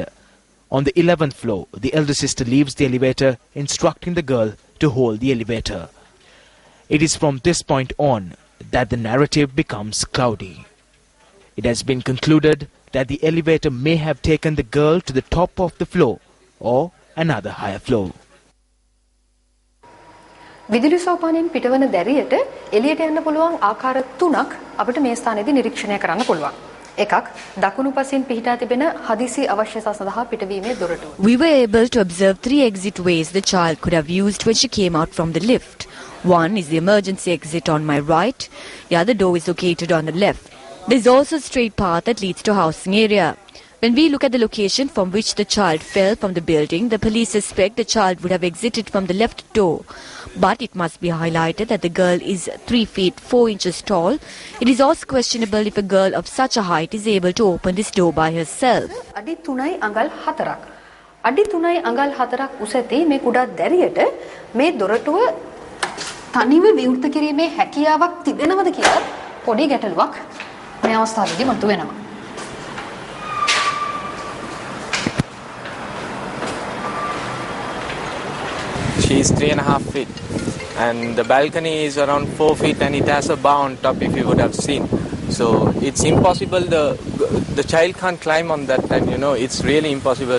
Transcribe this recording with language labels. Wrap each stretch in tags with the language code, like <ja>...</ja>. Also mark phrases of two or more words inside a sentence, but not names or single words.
<en>On the 11th floor, the elder sister leaves the elevator, instructing the girl to hold the elevator. It is from this point on that the narrative becomes cloudy. It has been concluded that the elevator may have taken the girl to the top of the floor or another higher floor.</en> <si>විදුලි සෝපානයෙන් පිටවන දැරියට එළියට යන්න පුළුවන් ආකාර තුනක් අපිට මේ ස්ථානයේදී නිරීක්ෂණය කරන්න පුළුවන්. එකක් දකුණු පසින් පිහිටා තිබෙන හදිසි අවශ්‍යතා සඳහා පිටවීමේ දොරටුව.</si> <en>We were able to observe 3 exit ways the child could have used when she came out from the lift. One is the emergency exit on my right, the other door is located on the left. There is also a straight path that leads to housing area. When we look at the location from which the child fell from the building, the police suspect the child would have exited from the left door. But it must be highlighted that the girl is 3 feet 4 inches tall. It is also questionable if a girl of such a height is able to open this door by herself.</en> <si>අඩි 3යි අඟල් 4ක්. අඩි 3යි අඟල් 4ක් උස ඇති මේ කුඩා දැරියට මේ දොරටුව තනිව විවෘත කිරීමේ හැකියාවක් තිබෙනවද කියලා පොඩි ගැටලුවක් මේ අවස්ථාවේදී මතුවෙනවා.</si> <en>She is 3.5 feet and the balcony is around 4 feet and it has a bar on top, if you would have seen. So it's impossible, the child can't climb on that, and it's really impossible.</en>